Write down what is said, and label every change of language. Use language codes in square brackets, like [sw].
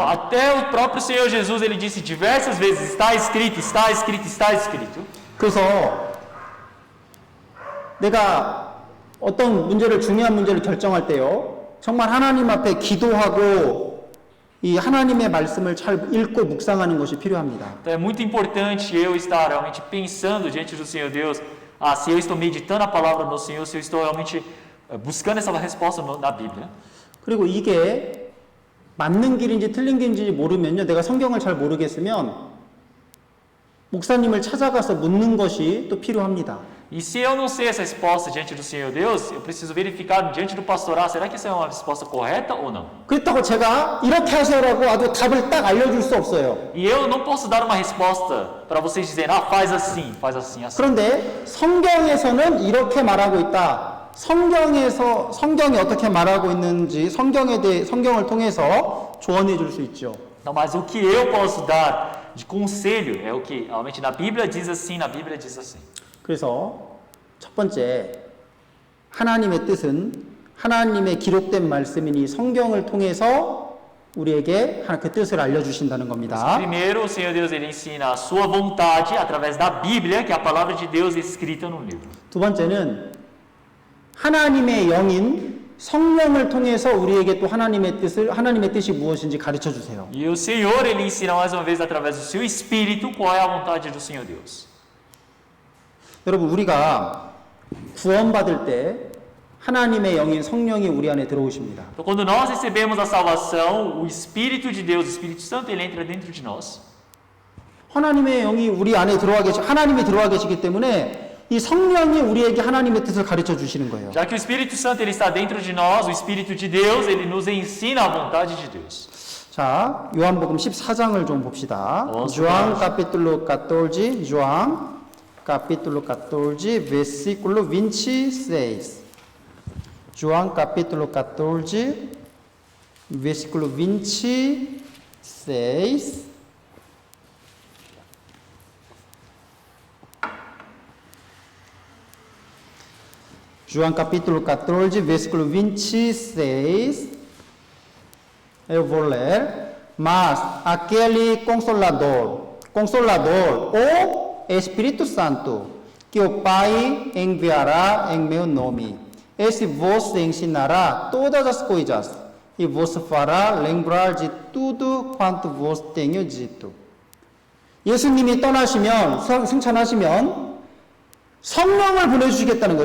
[pt] Então, até o próprio Senhor Jesus ele disse diversas vezes está escrito, está escrito, está escrito. [ko] 그래서 내가 어떤 중요한 문제를 결정할 때요, 정말 하나님 앞에 기도하고 이 하나님의 말씀을 잘 읽고 묵상하는 것이 필요합니다. [pt] Então é muito importante eu estar realmente pensando diante do Senhor Deus, se eu estou meditando a palavra do Senhor, se eu estou realmente buscando essa resposta na Bíblia. [ko] 그리고 이게 맞는 길인지 틀린 길인지 모르면요, 내가 성경을 잘 모르겠으면 목사님을 찾아가서 묻는 것이 또 필요합니다. [pt] E se eu não sei essa resposta diante do Senhor Deus, eu preciso verificar diante do pastor, será que essa é uma resposta correta ou não? [ko] 그렇다고 제가 이렇게 하세요라고 아주 답을 딱 알려줄 수 없어요. [pt] E eu não posso dar uma resposta para vocês dizerem, faz assim, assim. [ko] 그런데 성경에서는 이렇게 말하고 있다. 성경이 어떻게 말하고 있는지 성경을 통해서 조언해 줄 수 있죠. [pt] Não, mas o que eu posso dar de conselho é o que realmente na Bíblia diz assim, na Bíblia diz assim. [ko] 그래서 첫 번째, 하나님의 뜻은 하나님의 기록된 말씀이니 성경을 통해서 우리에게 그 뜻을 알려주신다는 겁니다. [pt] Primeiro, o Senhor Deus ele ensina a sua vontade através da Bíblia, que é a palavra de Deus escrita no livro. [ko] 두 번째는 하나님의 영인 성령을 통해서 우리에게 또 하나님의 뜻이 무엇인지 가르쳐 주세요. [pt] E o Senhor ele ensina mais uma vez através do seu Espírito qual é a vontade do Senhor Deus. [ko] 여러분, 우리가 구원받을 때 하나님의 영인 성령이 우리 안에 들어오십니다. [pt] Então, quando nós recebemos a salvação, o Espírito de Deus, o Espírito Santo, ele entra dentro de nós. [ko] 하나님의 영이 우리 안에 하나님이 들어와 계시기 때문에 이 성령이 우리에게 하나님의 뜻을 가르쳐 주시는 거예요. [pt] Já que o Espírito Santo ele está dentro de nós, o Espírito de Deus, ele nos ensina a vontade de Deus. [ko] 자, 요한복음 14장을 좀 봅시다. [pt] João capítulo 14, João capítulo 14, versículo 26. João capítulo 14, versículo 26. João capítulo 14, versículo 26. Eu vou ler. Mas aquele Consolador, o Espírito Santo, que o Pai enviará em meu nome, esse vos ensinará todas as coisas e vos fará lembrar de tudo quanto vos tenho dito. [ko] 예수님이 떠나시면, 승천하시면 성령을 보내주시겠다는 거예요.